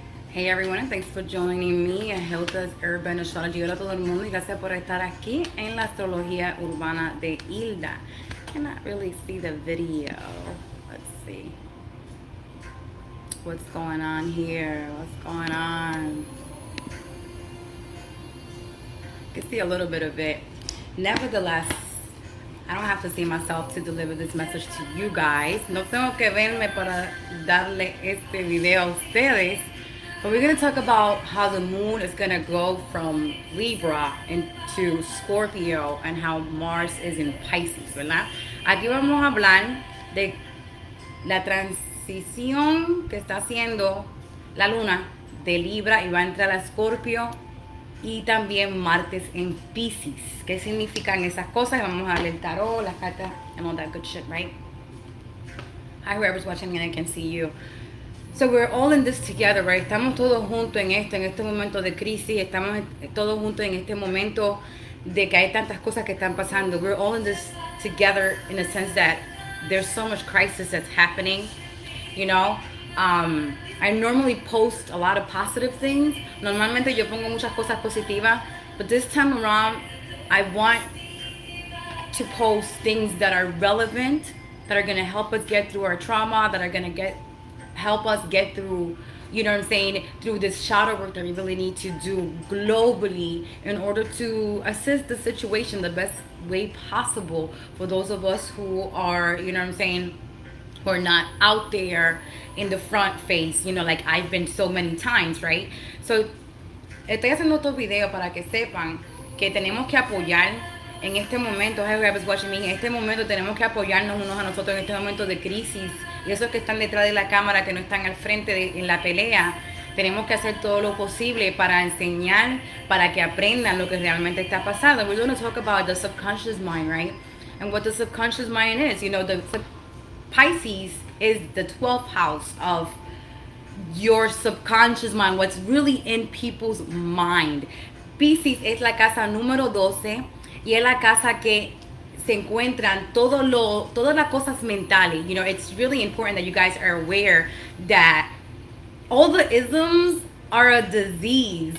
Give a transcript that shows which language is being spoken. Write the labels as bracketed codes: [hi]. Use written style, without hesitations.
[en] Hey everyone, and thanks for joining me at Hilda's Urban Astrology. [es] Hola a todo el mundo y gracias por estar aquí en la astrología urbana de Hilda. [en] Cannot really see the video. Let's see. What's going on here? What's going on? You can see a little bit of it. Nevertheless, I don't have to see myself to deliver this message to you guys. [es] No tengo que verme para darle este video a ustedes. [en] But we're going to talk about how the moon is going to go from Libra into Scorpio and how Mars is in Pisces, [es] ¿verdad? Aquí vamos a hablar de la transición que está haciendo la luna de Libra y va a entrar a Scorpio y también Marte en Pisces. ¿Qué significan esas cosas? Vamos a ver el tarot, las cartas, [en] and all that good shit, right? Hi, whoever's watching me, I can see you. So we're all in this together, right? [es] Estamos todos juntos en este momento de crisis. Estamos todos juntos en este momento de que hay tantas cosas que están pasando. [en] We're all in this together in a sense that there's so much crisis that's happening, you know? I normally post a lot of positive things. [es] Normalmente yo pongo muchas cosas positivas, [en] but this time around, I want to post things that are relevant, that are going to help us get through our trauma, that are going to help us get through, you know what I'm saying, through this shadow work that we really need to do globally in order to assist the situation the best way possible for those of us who are, you know what I'm saying, who are not out there in the front face, you know, like I've been so many times, right? [es] So, estoy haciendo estos videos para que sepan que tenemos que apoyar en este momento, [en] whoever's watching me, [es] en este momento tenemos que apoyarnos unos a nosotros en este momento de crisis. Y esos que están detrás de la cámara, que no están al frente en la pelea, tenemos que hacer todo lo posible para enseñar, para que aprendan lo que realmente está pasando. [en] We're going to talk about the subconscious mind, right? And what the subconscious mind is. You know, the Pisces is the 12th house of your subconscious mind, what's really in people's mind. [es] Pisces es la casa número 12 y es la casa que se encuentran todas las cosas mentales. [en] You know, it's really important that you guys are aware that all the isms are a disease.